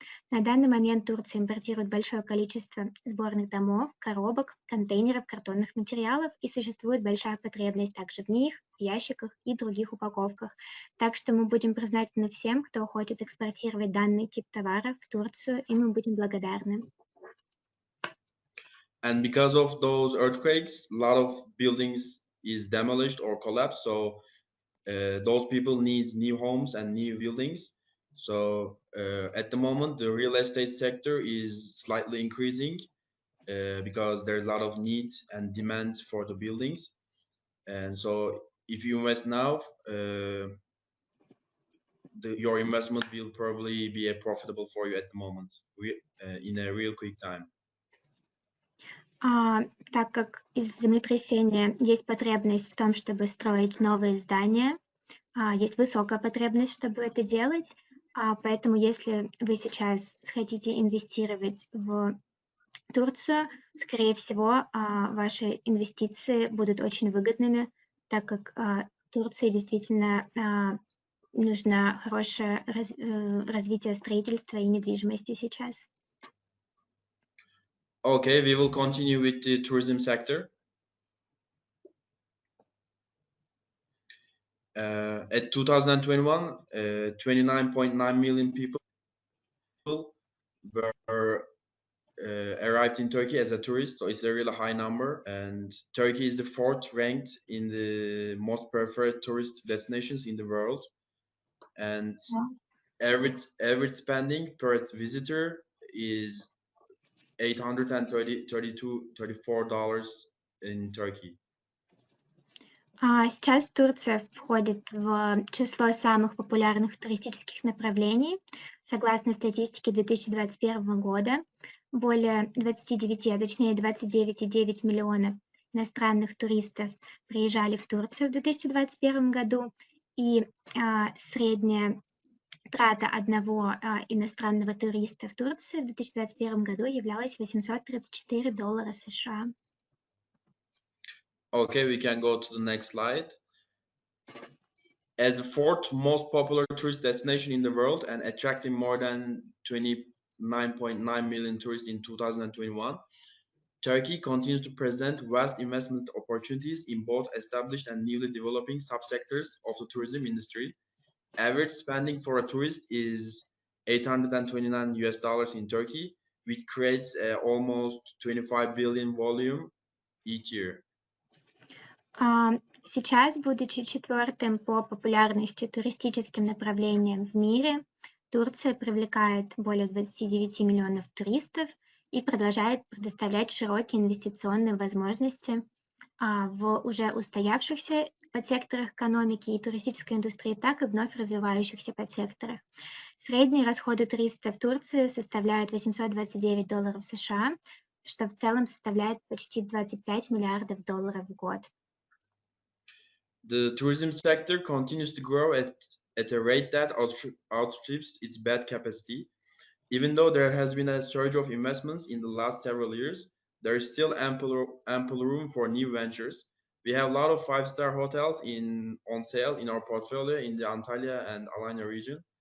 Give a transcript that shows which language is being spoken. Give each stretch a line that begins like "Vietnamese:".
Russian: На данный момент Турция импортирует большое количество сборных домов, коробок, контейнеров, картонных материалов, и существует большая потребность также в них, в ящиках и других упаковках. Так что мы будем признательны всем, кто хочет экспортировать данный тип товара в Турцию, и мы будем благодарны.
English: And because of those earthquakes, a lot of buildings is demolished or collapsed. So those people needs new homes and new buildings. So at the moment, the real estate sector is slightly increasing because there's a lot of need and demand for the buildings. And so if you invest now, your investment will probably be profitable for you at the moment in a real quick time.
Russian: Так как из-за землетрясения есть потребность в том, чтобы строить новые здания, есть высокая потребность, чтобы это делать, поэтому если вы сейчас хотите инвестировать в Турцию, скорее всего, ваши инвестиции будут очень выгодными, так как Турции действительно нужно хорошее развитие строительства и недвижимости сейчас.
English: Okay, we will continue with the tourism sector. At 2021, 29.9 million people were arrived in Turkey as a tourist, so it's a really high number. And Turkey is the 4th ranked in the most preferred tourist destinations in the world. And average spending per visitor is $834 in Turkey.
Russian: Сейчас Турция входит в число самых популярных туристических направлений. Согласно статистике 2021 года, более 29,9 миллионов иностранных туристов приезжали в Турцию в 2021 году, и средняя трата одного иностранного туриста в Турции в 2021 году являлась $834 США.
English: Okay, we can go to the next slide. As the 4th most popular tourist destination in the world and attracting more than 29.9 million tourists in 2021, Turkey continues to present vast investment opportunities in both established and newly developing subsectors of the tourism industry. Average spending for a tourist is $829 in Turkey, which creates almost 25 billion volume each year.
Russian: Сейчас, будучи 4-м по популярности туристическим направлением в мире, Турция привлекает более 29 миллионов туристов и продолжает предоставлять широкие инвестиционные возможности в уже устоявшихся подсекторах экономики и туристической индустрии, так и вновь развивающихся подсекторах. Средние расходы туриста в Турции составляют $829 США, что в целом составляет почти 25 миллиардов долларов в год.
English: The tourism sector continues to grow at a rate that outstrips its bed capacity. Even though there has been a surge of investments in the last several years, there is still ample room for new ventures. We have a lot of five-star hotels on sale in our portfolio in the Antalya and Alanya region.